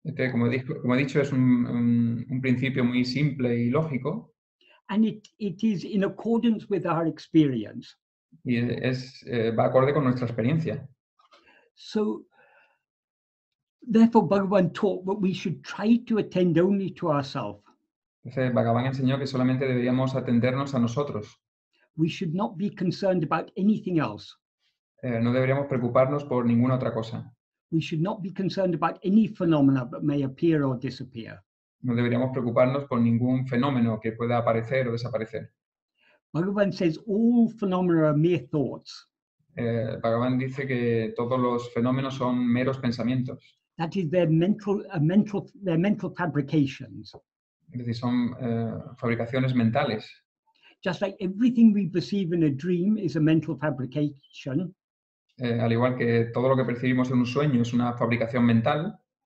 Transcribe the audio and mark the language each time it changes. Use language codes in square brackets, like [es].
[es] Como he dicho, es un principio muy simple y lógico. [en] And it is in accordance with our experience. [es] Y va acorde con nuestra experiencia. [en] So, therefore, Bhagavan taught that we should try to attend only to ourselves. [es] Entonces, Bhagavan enseñó que solamente deberíamos atendernos a nosotros. [en] We should not be concerned about anything else. [es] No deberíamos preocuparnos por ninguna otra cosa. [en] We should not be concerned about any phenomena that may appear or disappear. [es] No deberíamos preocuparnos por ningún fenómeno que pueda aparecer o desaparecer. [en] Bhagavan says all phenomena are mere thoughts. [es] Bhagavan dice que todos los fenómenos son meros pensamientos. [en] That is, they're mental fabrications. [es] Es decir, son fabricaciones mentales. [en] Just like everything we perceive in a dream is a mental fabrication. [es] Al igual que todo lo que percibimos en un sueño es una fabricación mental.